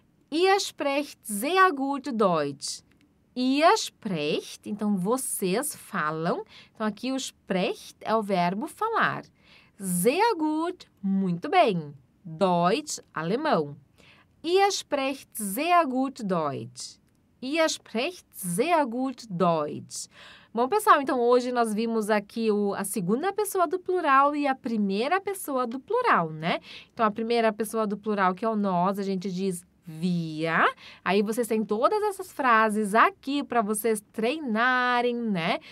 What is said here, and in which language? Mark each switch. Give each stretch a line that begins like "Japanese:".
German: Ihr sprecht sehr gut Deutsch. Ihr sprecht,
Portuguese: então, vocês falam. Então, aqui o sprecht é o verbo falar.
German: Sehr gut,
Portuguese: muito bem. Deutsch, alemão.
German: Ihr sprecht sehr gut Deutsch. Ihr sprecht sehr gut Deutsch.
Portuguese: Bom, pessoal, então hoje nós vimos aqui a segunda pessoa do plural e a primeira pessoa do plural, né? Então, a primeira pessoa do plural, que é o nós, a gente diz wir. Aí vocês têm todas essas frases aqui para vocês treinarem, né?